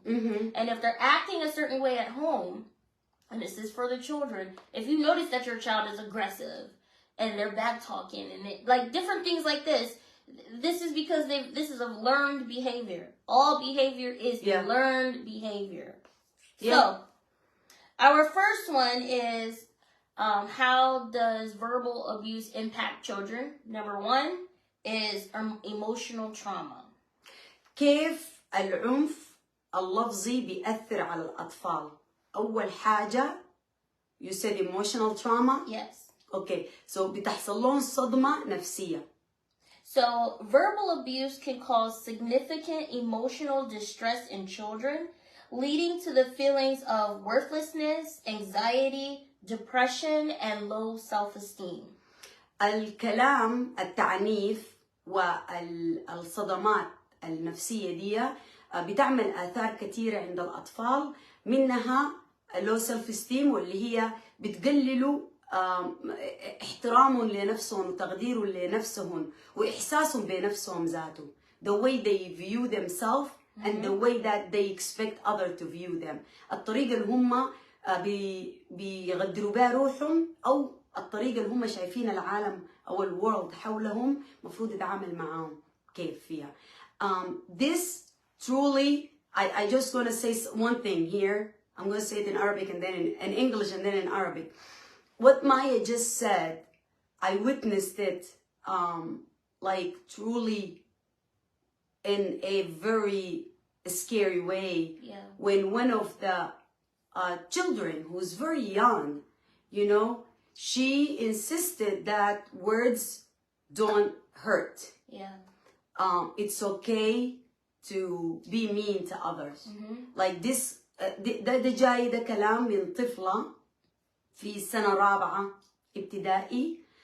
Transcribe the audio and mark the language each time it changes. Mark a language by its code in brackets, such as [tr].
[en] And if they're acting a certain way at home, and this is for the children, if you notice that your child is aggressive, and they're back talking, and like different things like this, this is because this is a learned behavior. All behavior is learned behavior. So, our first one is, how does verbal abuse impact children? Number one is emotional trauma. [ar] كيف العنف اللفظي بيأثر على الأطفال؟ أول حاجة, [en] you said emotional trauma? Yes. Okay, so [ar] بتحصل لهم صدمة نفسية. [en] So, verbal abuse can cause significant emotional distress in children, leading to the feelings of worthlessness, anxiety, depression, and low self-esteem. [ar] الكلام التعنيف والصدمات النفسية دي بتعمل آثار كثيرة عند الأطفال، منها [en] low self esteem، [ar] واللي هي بتقللوا احترامهم لنفسهم وتقديرهم لنفسهم وإحساسهم بنفسهم ذاته. [en] The way they view themselves and the way that they expect others to view them. [ar] الطريقة اللي هم بيقدروا بها روحهم، أو الطريقة اللي هم شايفين العالم أو الورلد حولهم مفروض يتعامل معاهم كيف فيها. [en] This truly, I just want to say one thing here. I'm going to say it in Arabic and then in English and then in Arabic. What Maya just said, I witnessed it like truly in a very scary way. Yeah. When one of the children who's very young, you know, she insisted that words don't hurt. Yeah. It's okay to be mean to others. Like this, [ar] ده جاي ده كلام من طفلة في سنة رابعة ابتدائي.